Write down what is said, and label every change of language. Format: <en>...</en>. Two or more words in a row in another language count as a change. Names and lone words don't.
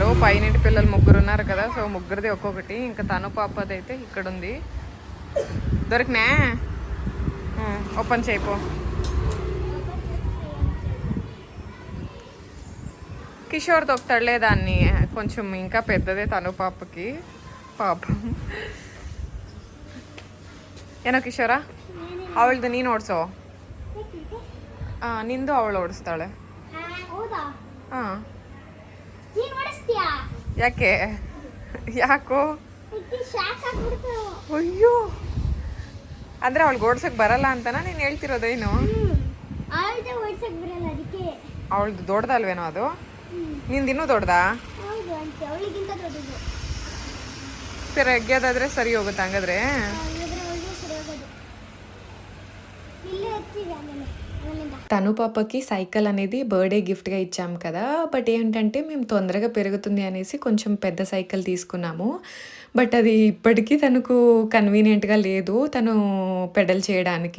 <te>పైనింటి పిల్లలు 3 ఉన్నారు కదా, సో ముగ్గురిది ఒక్కొక్కటి. ఇంకా తను పాపది అయితే ఇక్కడ ఉంది. దొరికినా ఓపెన్ చేయిపో. కిషోర్ తొక్కుతాడులే దాన్ని, కొంచెం ఇంకా పెద్దదే తను పాపకి.</te> <kn>ಪಾಪಂ ಏನೋ ಕಿಶೋರ ಅವಳದು ನೀನು ಓಡಿಸೋ. ನಿಂದು ಅವಳು ಓಡಿಸ್ತಾಳೆ. ಹಾಂ ಯಾಕೆ ಯಾಕೋ ಅಯ್ಯೋ ಅಂದರೆ ಅವಳಿಗೆ ಓಡ್ಸಕ್ಕೆ ಬರಲ್ಲ ಅಂತನಾ ನೀನು ಹೇಳ್ತಿರೋದೇನು? ಅವಳದು ದೊಡ್ಡದಲ್ವೇನೋ ಅದು? ನಿಂದು ಇನ್ನೂ ದೊಡ್ಡದಾ? ಸರಿ ಎಗ್ಯೋದಾದ್ರೆ ಸರಿ ಹೋಗುತ್ತೆ ಹಂಗಾದ್ರೆ.</kn> <te>తను పాపకి సైకిల్ అనేది</te> <en>birthday gift</en> <te>ఇచ్చాము కదా, బట్ ఏంటంటే మేము తొందరగా పెరుగుతుంది అనేసి కొంచెం పెద్ద సైకిల్ తీసుకున్నాము. బట్ అది ఇప్పటికీ తనకు కన్వీనియంట్గా లేదు తను పెడల్ చేయడానికి.</te>